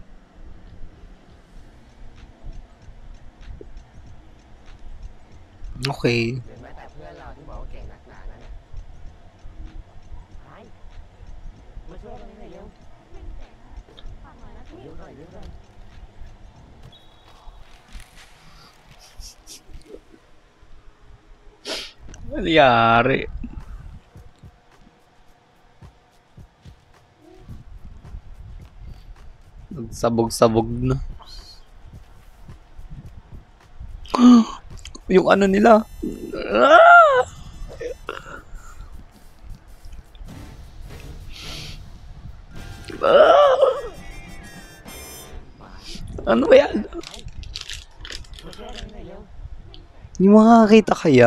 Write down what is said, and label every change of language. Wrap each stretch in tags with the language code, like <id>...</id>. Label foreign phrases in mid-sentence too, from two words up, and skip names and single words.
<en>Okay.</en> <th>หรือแม้แต่เพื่อนเราที่บอกว่าเก่งนักหนานั่นน่ะไอ้ ช่วยกันหน่อยเร็ว ฝากหน่อยนะพี่ เร็วหน่อยเร็วหน่อย</th> <tl>Nangyari. Nagsabog-sabog na. Yung ano nila. Ah! Ah! Ano ba yan?</tl> <th>มาช่วยกันหน่อยเร็ว</th> <tl>Hindi makakakita kaya?</tl>